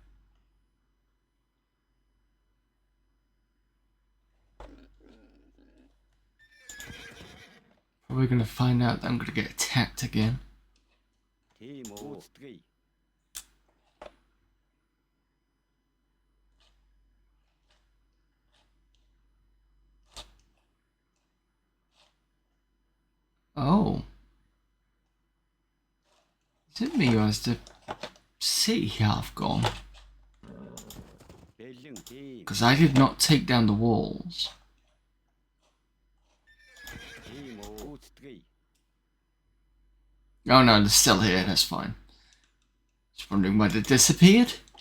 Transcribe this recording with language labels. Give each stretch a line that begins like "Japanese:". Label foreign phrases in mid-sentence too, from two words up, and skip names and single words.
English: Probably gonna find out that I'm gonna get attacked again.
Mongolian: Тийм үү. Гүйцэтгэе.
English: Oh. Is it me who has to see how I've gone?
Mongolian: Бэлэн тийм.
English: Because I did not take down the walls.
Mongolian: Тийм үү. Гүйцэтгэе.
English: Oh no, they're still here, that's fine. Just wondering why they disappeared.